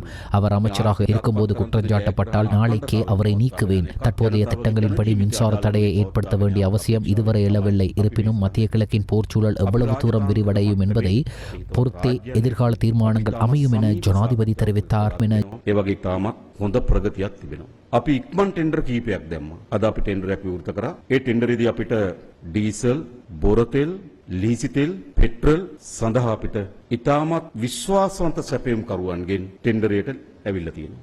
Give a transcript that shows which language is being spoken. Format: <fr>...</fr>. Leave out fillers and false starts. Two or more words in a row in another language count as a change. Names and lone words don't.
<ta>அவர் அமைச்சராக இருக்கும்போது குற்றஞ்சாட்டப்பட்டால் நாளைக்கே அவரை நீக்குவேன். தற்போதைய திட்டங்களின்படி மின்சார தடையை ஏற்படுத்த வேண்டிய அவசியம் இதுவரை எழவில்லை. இருப்பினும் மத்திய கிழக்கின் போர்ச்சூழல் எவ்வளவு தூரம் விரிவடையும் என்பதை பொறுத்தே எதிர்கால தீர்மானங்கள் அமையும் என ஜனாதிபதி தெரிவித்தார்.</ta> <si>හොඳ ප්‍රගතියක් තිබෙනවා. අපි ඉක්මන් ටෙන්ඩර් කීපයක් දැම්මා. අද අපි ටෙන්ඩරයක් විවෘත කරා. ඒ ටෙන්ඩරේදී අපිට ඩීසල්, බොර තෙල්, ලීසි තෙල්, පෙට්‍රල් සඳහා අපිට ඉතාමත් විශ්වාසවන්ත සැපයුම් කරුවන්ගෙන් ටෙන්ඩරයට ඇවිල්ලා තියෙනවා.</si>